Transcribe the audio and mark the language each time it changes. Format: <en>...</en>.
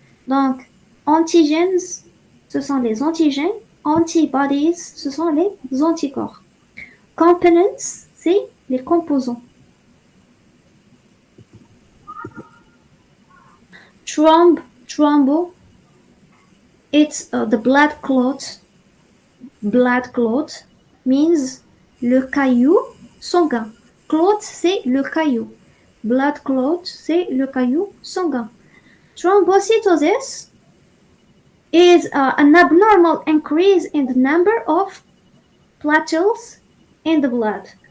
<fr>Donc, antigens, ce sont les antigènes. Antibodies, ce sont les anticorps. Components, c'est les composants.</fr> <en>Thrombo, it's the blood clot. Blood clot means</en> <fr>le caillou sanguin. Clot, c'est le caillou. Blood clot, c'est le caillou sanguin.</fr> <en>Thrombocytosis is an abnormal increase in the number of platelets in the blood.</en>